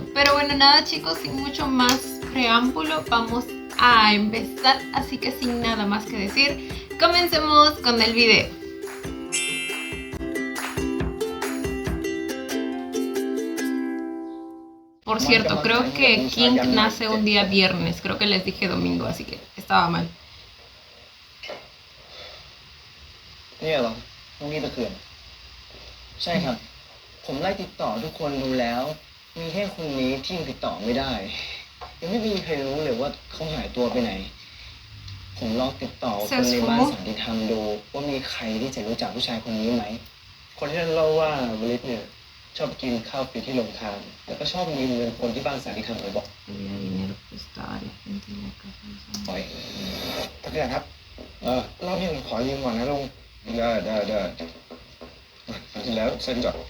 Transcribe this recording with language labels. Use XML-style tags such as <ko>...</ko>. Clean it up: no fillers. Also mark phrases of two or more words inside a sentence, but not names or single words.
<es>Pero bueno, nada chicos, sin mucho más preámbulo, vamos a empezar, así que sin nada más que decir, comencemos con el video. Por cierto, creo que King nace un día viernes, creo que les dije domingo, así que estaba mal.</es> <th>เนี่ยเหรอตรงนี้ตะเขื่อนใช่ครับผมไล่ติดต่อทุกคนดูแล้วมีแค่คนนี้ที่ยังติดต่อ ไม่ได้ยังไม่มีใครรู้เลยว่าเขาหายตัวไปไหนผมลองติดต่อคนในบ้านสันติธรรมดูว่ามีใครที่จะรู้จักผู้ชายคนนี้ไหมคนที่นั่นเล่าว่าวลิศเนี่ยชอบกินข้าวฟรีที่โรงทานแล้วก็ชอบยืมเงินคนที่บ้านสันติธรรมบ่อยๆปล่อยตะเกียบครับรอบนี้ผมขอยืมก่อนนะลุงได้แล้วเซ็นก่อน</th>